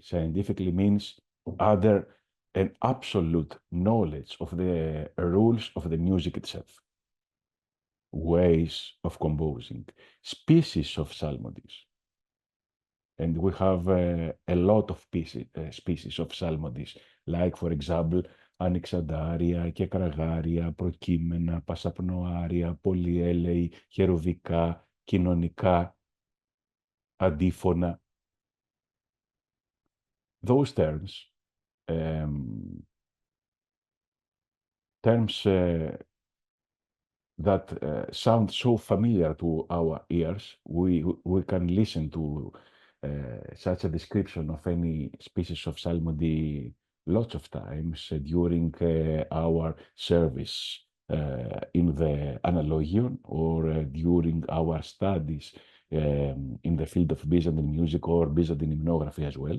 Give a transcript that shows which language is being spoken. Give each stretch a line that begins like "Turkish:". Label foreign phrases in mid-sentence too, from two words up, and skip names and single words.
English: Scientifically means other an absolute knowledge of the rules of the music itself. Ways of composing, species of psalmodies. And we have a lot of species of psalmodies, like, for example,
Greek: ανοιξαντάρια, κεκραγάρια, προκείμενα, πασαπνοάρια, πολυέλεοι, χερουβικά, κοινωνικά, αντίφωνα.
English: Those terms, that sound so familiar to our ears, we can listen to such a description of any species of psalmody lots of times during our service in the analogion or during our studies in the field of Byzantine music or Byzantine hymnography as well.